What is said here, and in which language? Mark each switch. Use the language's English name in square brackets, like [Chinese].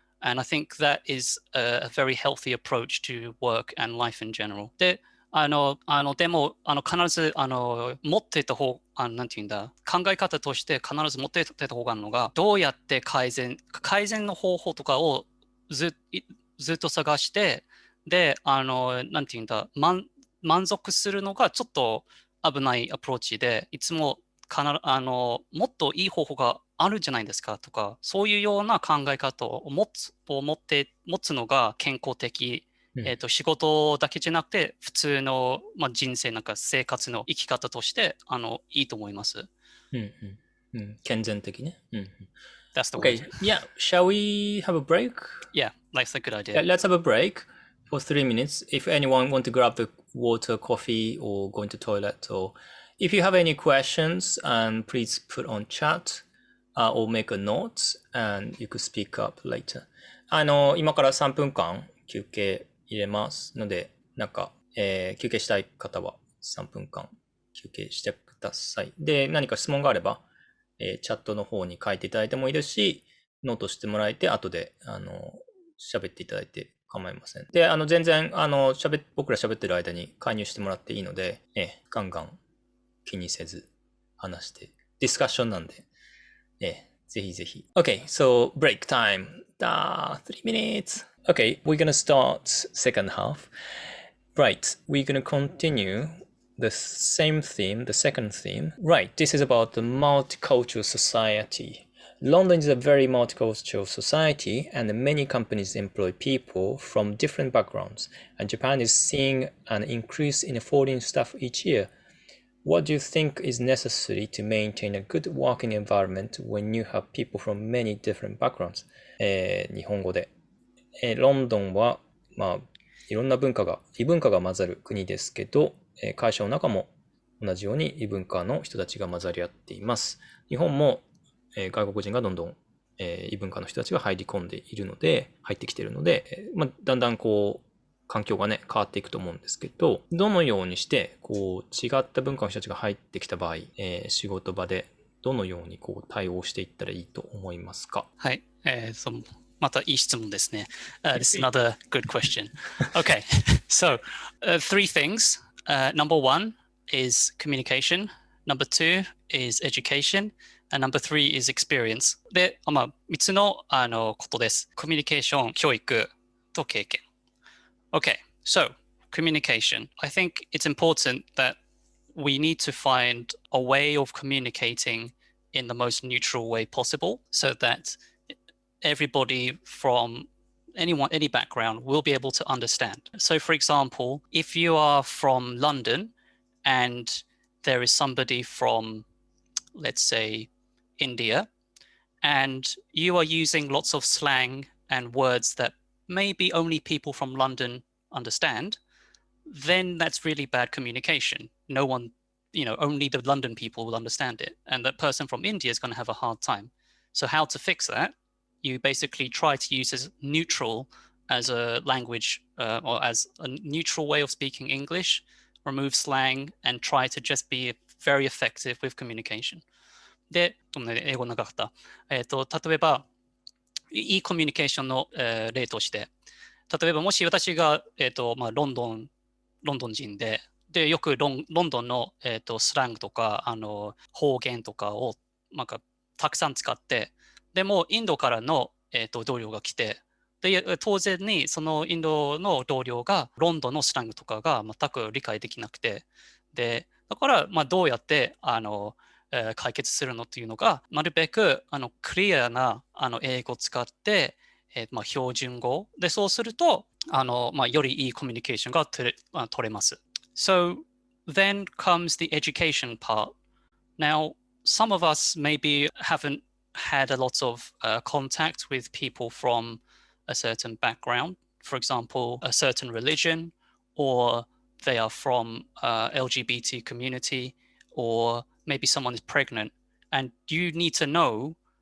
[English] And I think that is a very healthy approach to work and life in general. [Japanese] でも必ず持っていた方なんていうんだ考え方として必ず持っていた方があるのがどうやって改善の方法とかをずっと探してでなんていうんだ満足するのがちょっと危ないアプローチでいつももっといい方法があるんじゃないですかとかそういうような考え方を持つのが健康的仕事だけじゃなくて普通の、人生生活の生き方としていいと思います。健全的ね。 [English] That's the word. Okay, yeah. Shall we have a break? Yeah, that's a good idea. Yeah, let's have a break for 3 minutes. If anyone want to grab the water, coffee, or go into toilet, or if you have any questions, please put on chat or make a note, and you could speak up later. [Japanese] 今から3分間休憩入れますので、休憩したい方は3分間休憩してください。で、何か質問があれば、チャットの方に書いていただいてもいいですし、ノートしてもらえて、後で、喋っていただいて構いません。で、全然、僕ら喋ってる間に介入してもらっていいので、ガンガン気にせず話して、ディスカッションなんで、ぜひぜひ。 [English] Okay, so break time. 3 minutes. Okay, we're gonna start second half. Right, we're gonna continue the same theme, the second theme. Right, this is about the multicultural society. London is a very multicultural society, and many companies employ people from different backgrounds, and Japan is seeing an increase in foreign staff each year. What do you think is necessary to maintain a good working environment when you have people from many different backgrounds? [Japanese] 日本語で。ロンドンは、いろんな異文化が混ざる国ですけど、会社の中も同じように異文化の人たちが混ざり合っています。日本も、外国人がどんどん異文化の人たちが入ってきているので、だんだんこう、環境がね、変わっていくと思うんですけど、どのようにして、こう、違った文化の人たちが入ってきた場合、仕事場でどのようにこう対応していったらいいと思いますか？はい。またいい質問ですね。 [English] This is another good question. Okay, so three things. Number one is communication. Number two is education. And number three is experience. [Japanese] で、3つの、ことです。コミュニケーション、教育と経験。 [English] Okay, so communication. I think it's important that we need to find a way of communicating in the most neutral way possible so that everybody from any background will be able to understand. So for example, if you are from London and there is somebody from, let's say, India, and you are using lots of slang and words that maybe only people from London understand, then that's really bad communication. No one, only the London people will understand it. And that person from India is going to have a hard time. So how to fix that? You basically try to use as neutral as a language or as a neutral way of speaking English, remove slang, and try to just be very effective with communication. [Japanese] で、英語長かった。例えば、いいコミュニケーションの、例として、例えばもし私が、ロンドン人で、よくロンドンの、スラングとか、方言とかを、たくさん使って、でも、インドからの、同僚が来て、で、当然に、そのインドの同僚が、ロンドンのスラングとかが全く理解できなくて、で、だから、どうやって、解決するのっていうのが、なるべく、クリアな、英語を使って、標準語で、そうすると、よりいいコミュニケーションが取れます。 [English] So then comes the education part. Now, some of us maybe haven't had a lot of contact with people from a certain background, for example, a certain religion, or they are from LGBT community, or maybe someone is pregnant, and you need to know